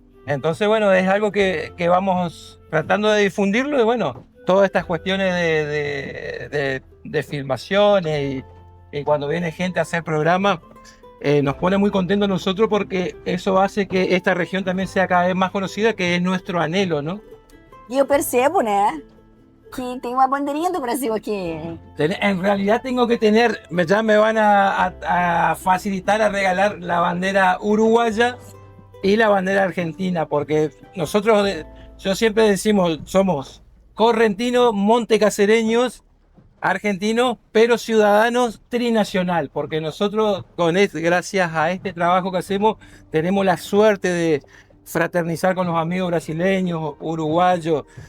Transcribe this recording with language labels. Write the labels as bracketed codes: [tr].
[es] Entonces, bueno, es algo que vamos tratando de difundirlo y bueno, todas estas cuestiones de filmaciones y cuando viene gente a hacer programas, nos pone muy contentos nosotros porque eso hace que esta región también sea cada vez más conocida, que es nuestro anhelo, ¿no? [pt] E eu percebo, né, que tem uma bandeirinha do Brasil aqui. [es] En realidad tengo que tener, ya me van a facilitar a regalar la bandera uruguaya y la bandera argentina, porque nosotros, yo siempre decimos, somos correntinos, montecasereños, argentinos, pero ciudadanos trinacional, porque nosotros, gracias a este trabajo que hacemos, tenemos la suerte de fraternizar con los amigos brasileños, uruguayos.